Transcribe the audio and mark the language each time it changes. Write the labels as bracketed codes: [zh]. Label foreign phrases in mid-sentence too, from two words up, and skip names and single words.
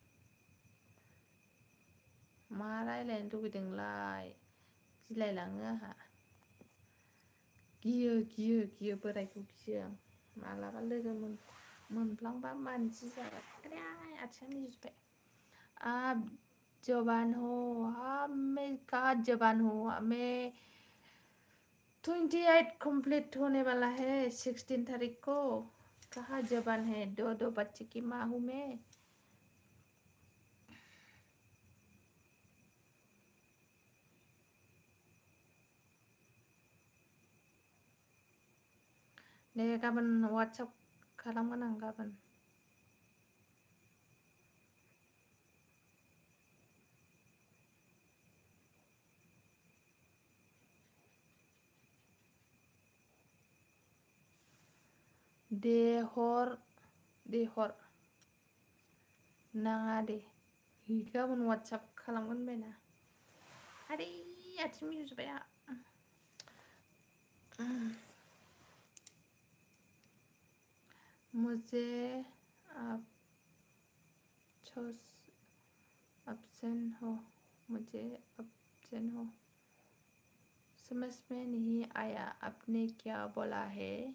[brx] मा रायलायनो लुगैदोंलाय? गिलायलाङो आंहा। गियो बोरायखौ गियो आं। मालाबा लोगो मोनफ्लांबा मानसि जाबाय। अरे आथिं मिजबाय। [hi] आप जवान हो? हाँ मैं कहाँ जवान हूँ, मैं 28 कंप्लीट होने वाला है 16 तारीख को। कहाँ जवान है, दो बच्चे की माँ हूँ मैं। [brx] दे गाबोन वाट्सएप खालामगोन आं गाबोन। दे हर नाङा दे। गाबोन वाट्सएप खालामगोन बायना। अरे आथिं मिजबाय आंहा। [hi] मुझे अफसेन हो, मुझे अफसेन हो। समझ में नहीं आया आपने क्या बोला है?